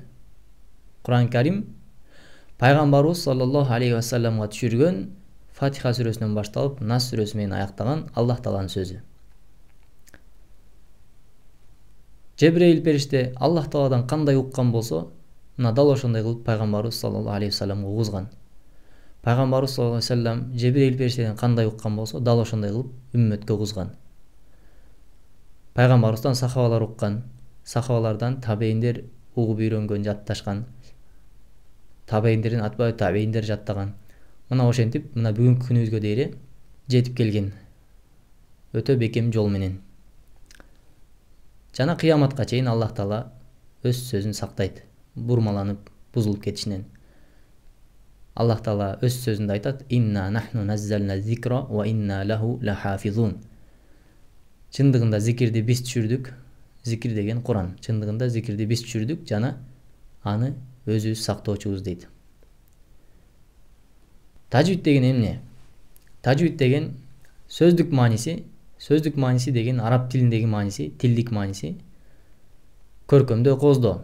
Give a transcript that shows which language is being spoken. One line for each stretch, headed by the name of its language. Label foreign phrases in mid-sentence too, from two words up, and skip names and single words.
Kyrgyz: Кур'ан Карим пайгамбарыбыз
Arabic: صلى الله عليه وسلم
Kyrgyz: түшүргөн Фатиха сүрөсүнөн башталып Нас сүрөсү менен аяктаган Аллах Тааланын сөзү. Жебрейил периште Аллах Тааладан кандай уккан болсо, мына дал ошондой кылып пайгамбарыбыз
Arabic: صلى الله عليه وسلم
Kyrgyz: угузган. Пайгамбарыбыз
Arabic: صلى الله عليه وسلم
Kyrgyz: Жебрейил периштеден кандай уккан болсо, дал ошондой кылып үммөткө угузган. Пайгамбарыбыздан сахабалар уккан, сахабалардан табейиндер угуп үйрөнгөн, жатташкан. Табейиндерден атбай табейиндер жаттаган. Мына ошентип, мына бүгүнкү күнүбүзгө дейре жетип келген. Өтө бекем жол менен. Жана кыяматка чейин Аллах Таала өз сөзүн сактайт, бурмаланып, бузулуп кетишинен. Аллах Таала өз сөзүндө айтат:
Arabic: «إنا نحن نزلنا الذكر وإنا له لحافظون».
Kyrgyz: Чындыгында зикирди биз түшүрдүк. Зикир деген Кур'ан. Чындыгында зикирди биз түшүрдүк жана аны өзүбүз сактоочубуз дейт. Тажвид деген эмне? Тажвид деген сөздүк мааниси деген араб тилиндеги мааниси, тилдик мааниси көркөмдөө, кооздоо.